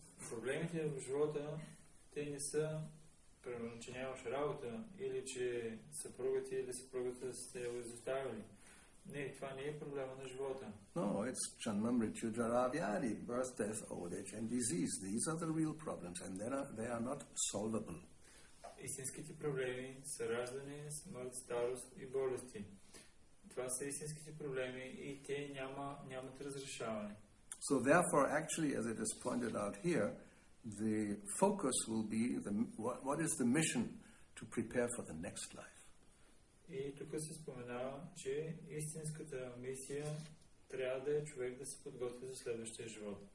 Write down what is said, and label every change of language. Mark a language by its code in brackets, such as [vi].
[bg] Проблемите в живота, те не са, примерно, че нямаш работа или че съпругата или съпругата сте изоставили. Не, това не е проблема на живота. [en] No, it's [sa] Janma Mrityu Jara Vyadi, [en] birth, death, old age and disease. These are the real problems and they are not solvable. [bg] Истинските проблеми са раждане, смърт, старост и болести. Това са истинските проблеми и те нямат разрешаване. [en] So therefore, actually, as it is pointed out here, the focus will be what is the mission to prepare for the next life. [bg] И тук се споменава, че истинската мисия трябва да е човек да се подготви за следващия живот.